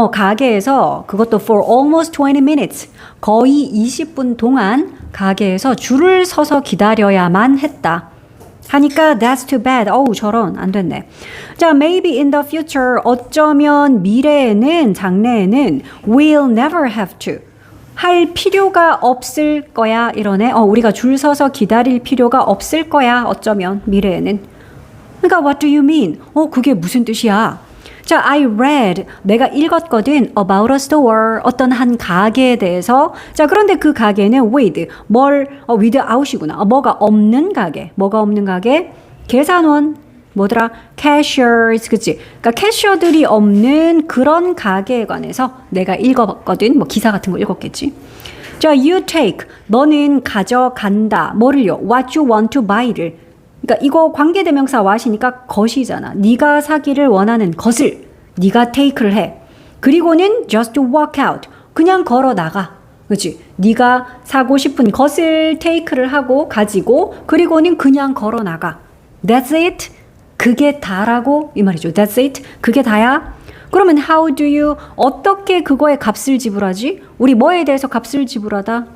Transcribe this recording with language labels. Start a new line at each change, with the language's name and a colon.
Korean: 가게에서 그것도
English: for almost 20 minutes.
Korean: 거의 20분 동안 가게에서 줄을 서서 기다려야만 했다. 하니까
English: that's too bad.
Korean: 저런 안 됐네. 자,
English: maybe in the future
Korean: 어쩌면 미래에는 장래에는
English: we'll never have to
Korean: 할 필요가 없을 거야 이러네. 우리가 줄 서서 기다릴 필요가 없을 거야. 어쩌면 미래에는. 그러니까
English: what do you mean?
Korean: 그게 무슨 뜻이야? 자,
English: I read.
Korean: 내가 읽었거든.
English: About a store.
Korean: 어떤 한 가게에 대해서. 자, 그런데 그 가게는 with. without이구나. 뭐가 없는 가게. 뭐가 없는 가게? 계산원. 뭐더라? cashiers. 그치? 그러니까 캐셔들이 없는 그런 가게에 관해서 내가 읽었거든. 기사 같은 거 읽었겠지. 자,
English: you take.
Korean: 너는 가져간다. 뭐를요?
English: What you want to buy를.
Korean: 그러니까 이거 관계대명사 what이니까 것이잖아. 네가 사기를 원하는 것을 네가 take를 해. 그리고는
English: just walk out.
Korean: 그냥 걸어 나가. 그렇지? 네가 사고 싶은 것을 take를 하고 가지고 그리고는 그냥 걸어 나가.
English: That's it.
Korean: 그게 다라고 이 말이죠. That's it. 그게 다야. 그러면
English: how do you
Korean: 어떻게 그거에 값을 지불하지? 우리 뭐에 대해서 값을 지불하다?